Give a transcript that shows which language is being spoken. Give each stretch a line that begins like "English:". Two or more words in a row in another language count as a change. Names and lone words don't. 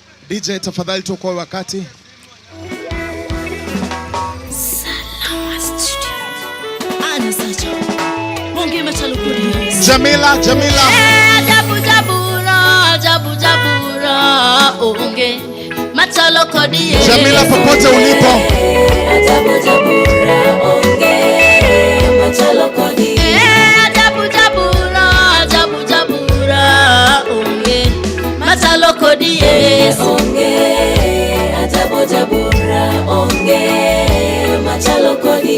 Swahili: DJ tafadhali tuokoe wakati. Salama Studio.
Luo (Kenya and Tanzania): Ana sacha. Bonge machalo kodi. Jamila. Jabu jabura onge machalo kodi.
Swahili: Jamila popote ulipo.
Luo (Kenya and Tanzania): Jabu jabura onge machalo kodi. Jabu jabura onge machalo kodi. Onge jabu jabura onge machalo kodi.